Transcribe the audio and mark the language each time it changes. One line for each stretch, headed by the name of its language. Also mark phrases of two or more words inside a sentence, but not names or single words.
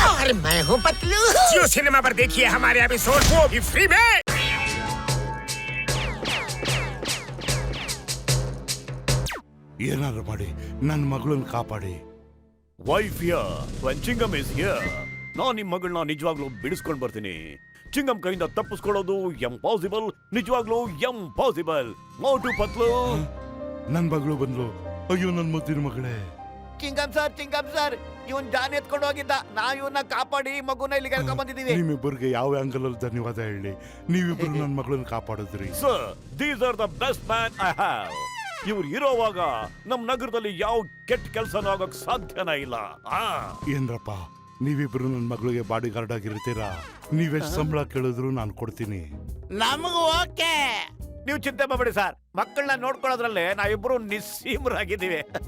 Hindi: अरे मैं हूँ पतलू। जियो सिनेमा पर देखिए हमारे एपिसोड, वो भी फ्री में।
Kannada: ಏನಾದ್ರು ಮಾಡಿ ನನ್ನ ಮಗಳನ್ನ ಕಾಪಾಡಿ.
English: Why fear when Chingam is here.
Kannada: ನಾನು ನಿಮ್ಮ ಮಗಳನ್ನ ನಿಜವಾಗ್ಲೂ ಬಿಡಿಸ್ಕೊಂಡು ಬರ್ತೀನಿ. ಚಿಂಗಮ್ ಕೈಯಿಂದ ತಪ್ಪಿಸ್ಕೊಳ್ಳೋದು ಎಂಪಾಸಿಬಲ್, ನಿಜವಾಗ್ಲೂ ಎಂಪಾಸಿಬಲ್. ಮೋಟು ಪತ್ಲು. ನನ್ನ ಮಗಳು ಬಂದ್ಲು. ಅಯ್ಯೋ ನನ್ನ ಮುದ್ದಿನ ಮಗಳೇ. ಚಿಂಗಮ್ ಸರ್, ಇವನ್ ಜಾನ್ ಎತ್ಕೊಂಡು ಹೋಗಿದ್ದ. ನಾವ್ ಇವನ್ನ ಕಾಪಾಡಿ ಮಗುನ ಇಲ್ಲಿಗೆ ಕರ್ಕೊಂಡ್ ಬಂದಿದೀವಿ. ನಿಮ್ಮಿಬ್ಬರಿಗೆ ಯಾವ ಆಂಗಲ್ ಅಲ್ಲಿ ಧನ್ಯವಾದ ಹೇಳಿ. ನೀವಿಬ್ರು ನನ್ನ ಮಗಳನ್ನ ಕಾಪಾಡಿದ್ರಿ. ಸರ್,
English: These are the best man I have.
Kannada: ಇವ್ರು ಇರೋವಾಗ ನಮ್ ನಗರದಲ್ಲಿ ಯಾವ ಕೆಟ್ಟ ಕೆಲಸನೂ ಆಗೋಕ್ ಸಾಧ್ಯನೇ ಇಲ್ಲ. ಏನ್ರಪ್ಪ, ನೀವಿಬ್ರು ನನ್ನ ಮಗಳಿಗೆ
English: body guard
Kannada: ಆಗಿರ್ತೀರಾ? ನೀವೆಷ್ಟು ಸಂಬಳ ಕೇಳಿದ್ರು ನಾನು ಕೊಡ್ತೀನಿ. ನಮಗೂ ಓಕೆ. ನೀವು ಚಿಂತೆ ಮಾಡಬೇಡಿ ಸರ್, ಮಕ್ಕಳನ್ನ ನೋಡ್ಕೊಳ್ಳೋದ್ರಲ್ಲೇ ನಾವಿಬ್ರು ನಿಸ್ಸೀಮರಾಗಿದ್ದೀವಿ.